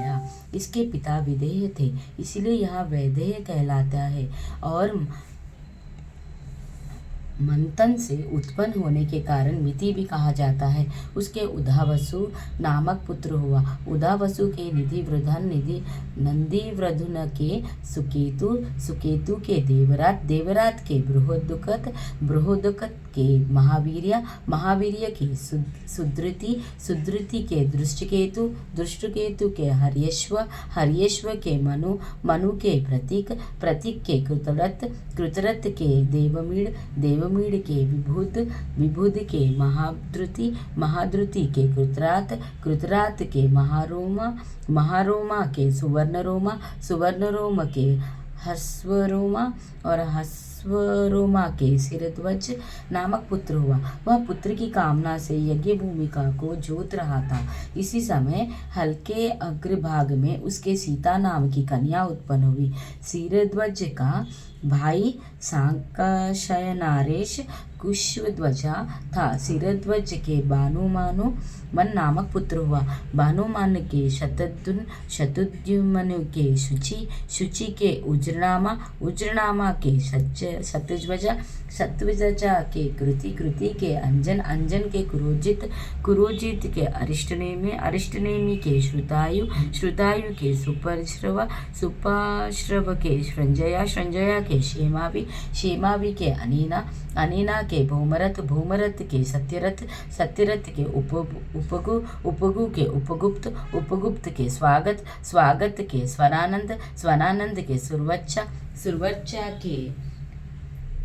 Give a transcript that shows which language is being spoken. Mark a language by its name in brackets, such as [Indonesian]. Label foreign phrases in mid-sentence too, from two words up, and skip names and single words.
[Hindi] इसके पिता विदेह थे, इसलिए यह वैदेह कहलाता है, और मंथन से उत्पन्न होने के कारण मिति भी कहा जाता है। उसके उदावसु नामक पुत्र हुआ। उदावसु के निधि वृधन निधि नंदीवृधुन के सुकेतु, सुकेतु के देवरात, देवरात के बृहदुकत, बृहदुकत के महावीर्य, महावीर्य के सुधृति, सुधृति के दृष्टकेतु, दृष्टकेतु के हर्यश्व, हर्यश्व के मनु, मनु के प्रतीक, प्रतीक के कृतरथ, कृतरथ के देवमीड़, देवमीड़ के विभुद, विभुद के महाद्रुति, महाद्रुति के कृतरात, कृतरात के महारोमा, महारोमा के सुवर्णरोमा, सुवर्णरोमा के हस्वरोमा और हस्वरोमा के सिरध्वज नामक पुत्र हुआ। वह पुत्र की कामना से यज्ञ भूमिका को जोत रहा था। इसी समय हल्के अग्रभाग में उसके सीता नाम की कन्या उत्पन्न हुई। सिरध्वज का भाई सांकशयनारेश कुशध्वजा था। सिरध्वज के भानुमानु मन नामक पुत्र हुआ। भानुमान के शतद्युम्न, शतद्युम्न के शुचि, शुचि के उज्रनामा, उज्रनामा के शतध्वजा, शतध्वजा के कृति, कृति के अंजन, अंजन के कुरुजित, कुरुजित के अरिष्टनेमि, अरिष्टनेमि के श्रुतायु, श्रुतायु के सुपश्रव, सुपश्रव के श्रंजया, श्रंजया के क्षेमावि, क्षेमावि के अनीना, अनीना के भूमरथ, भूमरथ के सत्यरथ, सत्यरथ के उपगु, उपगु के उपगुप्त, उपगुप्त के स्वागत, स्वागत के स्वरानंद, स्वरानंद के सुरवच्चा, सुरवच्चा के